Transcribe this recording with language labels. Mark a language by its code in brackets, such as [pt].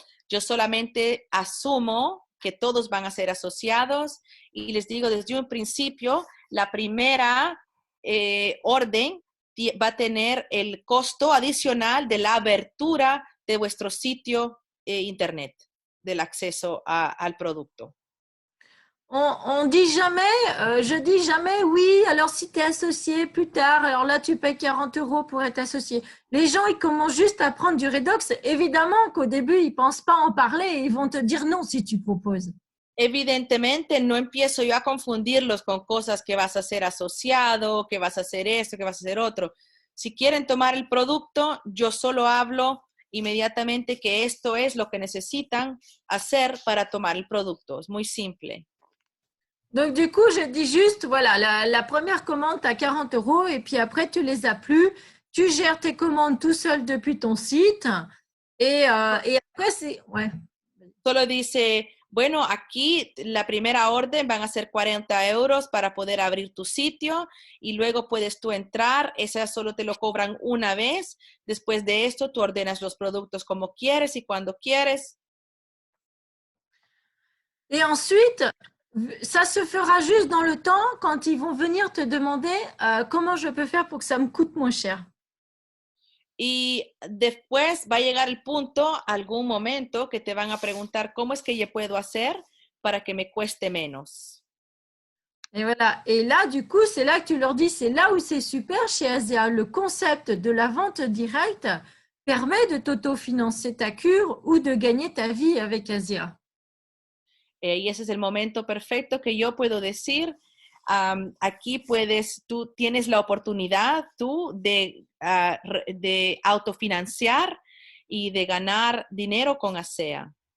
[es] Yo solamente asumo que todos van a ser asociados y les digo desde un principio, la primera orden va a tener el costo adicional de la abertura de vuestro sitio internet, del acceso al producto. [fr] On dit jamais, je dis jamais, oui, alors si tu es associé plus tard, alors là tu payes 40 € pour être associé. Les gens, ils commencent juste à prendre du Redox. Évidemment qu'au début, ils pensent pas en parler et ils vont te dire non si tu proposes. [es] Evidentemente no empiezo yo a confundirlos con cosas que vas a ser asociado, que vas a hacer esto, que vas a hacer otro. Si quieren tomar el producto, yo solo hablo inmediatamente que esto es lo que necesitan hacer para tomar el producto. Es muy simple. [fr] Donc, du coup, je dis juste, voilà, la première commande, tu as 40 € et puis après, tu les as plus. Tu gères tes commandes tout seul depuis ton site. Et après, c'est… Ouais. [es] Solo dice, bueno, aquí la primera orden van a ser 40 € para poder abrir tu sitio y luego puedes tú entrar. Esa solo te lo cobran una vez. Después de esto, tú ordenas los productos como quieres y cuando quieres. [fr] Et ensuite, ça se fera juste dans le temps quand ils vont venir te demander comment je peux faire pour que ça me coûte moins cher. [es] Y después va a llegar el punto, algún momento, que te van a preguntar cómo es que yo puedo hacer para que me cueste menos. [fr] Et voilà. Et là, du coup, c'est là que tu leur dis, c'est là où c'est super chez Asia. Le concept de la vente directe permet de t'autofinancer ta cure ou de gagner ta vie avec Asia. [es] Y ese es el momento perfecto que yo puedo decir, aquí tú tienes la oportunidad de autofinanciar y de ganar dinero con ASEA.